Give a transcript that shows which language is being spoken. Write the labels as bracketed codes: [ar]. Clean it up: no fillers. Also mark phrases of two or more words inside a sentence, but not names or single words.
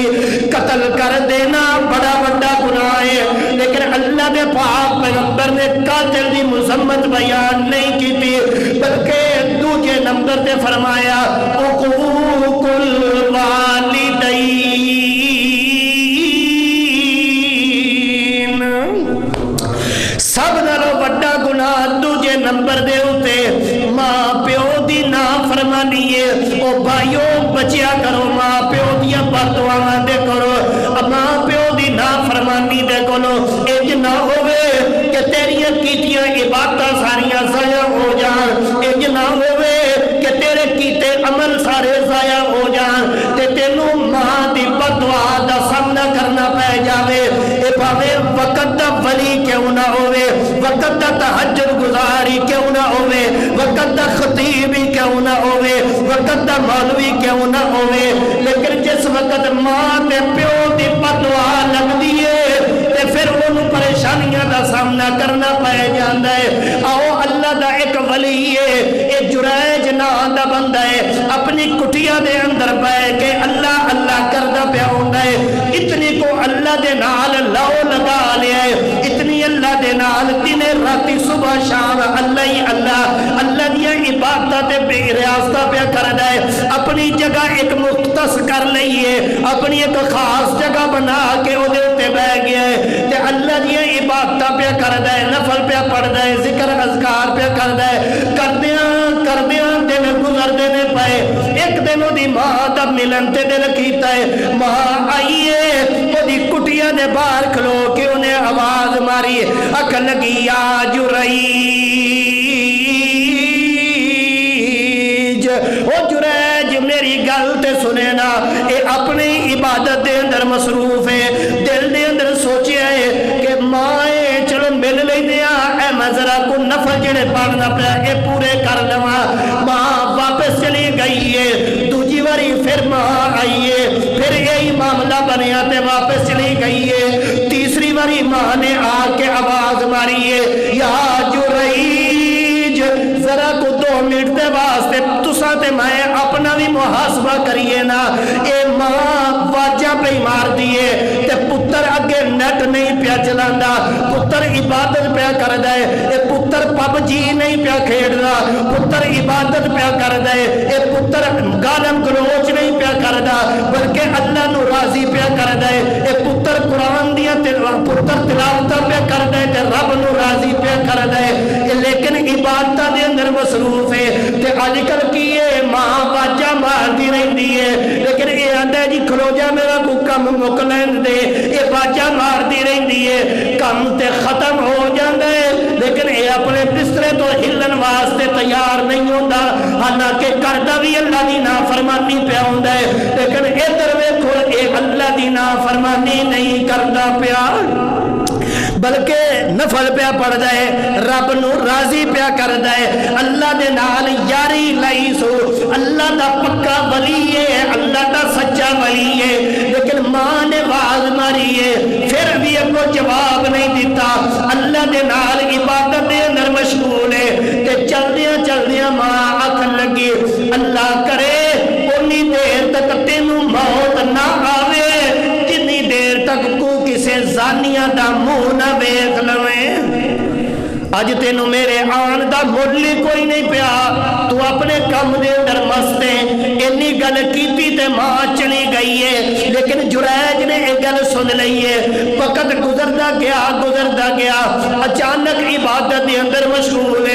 [pa] قتل کر دینا بڑا وڈا گناہ ہے، لیکن اللہ دے پاک پیغمبر نے قاتل دی مذمت بیان نہیں کی تھی، بلکہ دوجے نمبر تے فرمایا [ar] حقوق الوالدین، [pa] سب نالوں وڈا گناہ دوجے نمبر دے ہوتے ماں پیو دی نافرمانی ہے۔ او بھائیو بچیا کرو ماں پیو دیا بددعاواں دے کرو، ماں پیو دی نافرمانی دے کرو، اج نہ ہوئے کہ تیریاں کیتیاں عبادتاں ساریاں ضائع ہو جان، اج نہ ہوئے کہ تیرے کیتے عمل سارے ضائع ہو جان تے تینوں ماں دی بددعا دا سامنا کرنا پے جاوے۔ اے بھاوے وقت دا ولی کیوں نہ ہوئے، وقت دا تہجد گزاری کیوں نہ ہوئے، وقت دا خطیبی کیوں نہ ہوئے، وقت دا مولوی کیوں نہ ہوئے، لیکن جس وقت ماں تے پیو دی بددعا لگدی ہے تے پھر انہوں پریشانیاں دا سامنا کرنا پے جاندا ہے۔ آؤ اللہ دا ایک ولی ہے، اے جریج نام دا بندہ ہے، اپنی کٹیا دے اندر بیٹھ کے اللہ اللہ کردا پیا ہوندا ہے، اتنی کو اللہ دے نال لاؤ لگا لیا ہے، اتنی اللہ دے نال دن راتی صبح شام اللہ ہی اللہ دیا عبادت بے ریاستہ پہ کردا ہے، اپنی جگہ ایک مختص کر لئیے، اپنی ایک خاص جگہ بنا کے او دے تے بہ گیا ہے تے اللہ دیا عبادت پہ کردا ہے، نفل پہ پڑھدا ہے، ذکر اذکار پہ کردا ہے، کردیاں دن گزر دینے پائے۔ ایک دن دی ماں دا ملن تے دل کیتا ہے، ماں آئیے او دی کٹیا دے باہر کھلو کے انہیں آواز ماری، اکھ لگی یا جریج، او جریج میری گل تے سنے نا، اے اپنی عبادت دے اندر مصروف ہے، دل دے اندر سوچے ہے کہ ماں چلو مل لیندیا، اے میں ذرا کو نفل جڑے پڑھنا پیا اے پورے کر لواں۔ ماں واپس چلی گئی ہے، دوجی واری پھر ماں آئی ہے، پھر یہی معاملہ بنیا تے واپس چلی گئی ہے، تیسری واری ماں نے آ کے آواز ماری ہے یا جریج، ذرا کو 2 منٹ دے واسطے تساں تے میں اپنا بھی محاسبہ کریے نا۔ اے ماں واجہ پہ مار دیے تے پتر اگے نیٹ نہیں پیا چلاندا، پتر عبادت پیا کردا ہے، اے پتر پب جی نہیں پیا کھیڑدا، پتر عبادت پیا کردا ہے، اے پتر گالم گلوچ نہیں پیا کردا بلکہ اللہ نو راضی پیا کردا ہے، اے پتر قرآن دیا پتر تلاوت پیا کردا ہے تے رب نو راضی پیا کردا ہے، لیکن عبادت دے اندر مصروف ہے۔ تے اج کل کی ہے ماں واجہ مارتی رہندی ہے، لیکن اے آندا جی کھلو جا میرا کو کم مک لین دے، اے واجہ مارتی رہندی ہے، کم تے ختم ہو جاندا ہے، لیکن اے اپنے بسترے تو ہلن واسطے تیار نہیں ہوندا، حالانکہ کردا بھی اللہ دی نافرمانی پیا ہوندا ہے، لیکن ادھر ویکھو اے اللہ دی نافرمانی نہیں کردا پیا بلکہ نفل پیا پڑھدا ہے، رب نو راضی پیا کردا ہے، اللہ دے نال یاری لائی سو، اللہ دا پکا ولی ہے، اللہ دا سچا ولی ہے، لیکن ماں نے آواز ماری ہے پھر بھی اگوں جواب نہیں دیتا، اللہ دے نال عبادت دے اندر مشغول ہے تے چلدیاں ماں آکھن لگی اللہ کرے اونی دیر تک تینوں موت نہ آوے جتنی دیر تک کو کسے زانیہ دا منہ نہ ویکھ لویں۔ ਅੱਜ ਤੈਨੂੰ ਮੇਰੇ ਆਣ ਦਾ ਮੁੱਲ ਹੀ ਕੋਈ ਨਹੀਂ ਪਿਆ, ਤੂੰ ਆਪਣੇ ਕੰਮ ਦੇ ਅੰਦਰ ਮਸਤ ਹੈ। ਇੰਨੀ ਗੱਲ ਕੀਤੀ ਤੇ ਮਾਂ ਚਲੀ ਗਈ ਹੈ, ਲੇਕਿਨ ਜੁਰੈਜ ਨੇ ਇੱਕ ਗੱਲ ਸੁਣ ਲਈ ਹੈ। ਵਕਤ ਗੁਜ਼ਰਦਾ ਗਿਆ, ਅਚਾਨਕ ਇਬਾਦਤ ਕੇ ਅੰਦਰ ਮਸ਼ਗੂਲ ਹੈ।